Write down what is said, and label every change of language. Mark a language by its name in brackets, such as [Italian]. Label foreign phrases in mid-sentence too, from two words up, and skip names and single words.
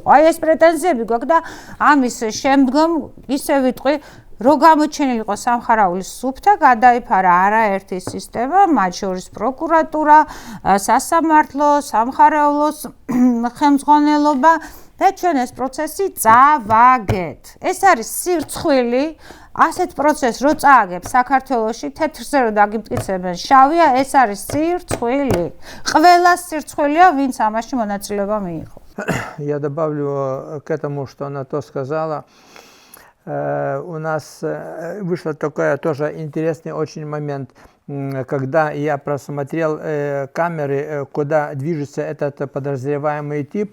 [Georgian] აი ეს პრეტენზიები გვაქვს და ამის შემდგომ ისე ვიტყვი რო გამოჩენილიყო სამხარაულის სუფთა, გადაიფარა არაერთი სისტემა, მათ შორის პროკურატურა, სასამართლო, სამხარაულოს ხელმძღვანელობა და ჩვენ ეს პროცესი წავაგეთ. ეს არის სირცხვილი, ასეთ პროცესს რო წააგებ საქართველოში, თეთრზე რო დაგიმტკიცებენ შავია, ეს არის სირცხვილი. ყველა სირცხვილია, ვინც ამაში მონაწილეობა მიიღო. [Russian] Я добавлю к этому, что она то сказала. У нас вышел такой тоже интересный очень момент, когда я просмотрел камеры, куда движется этот подозреваемый тип.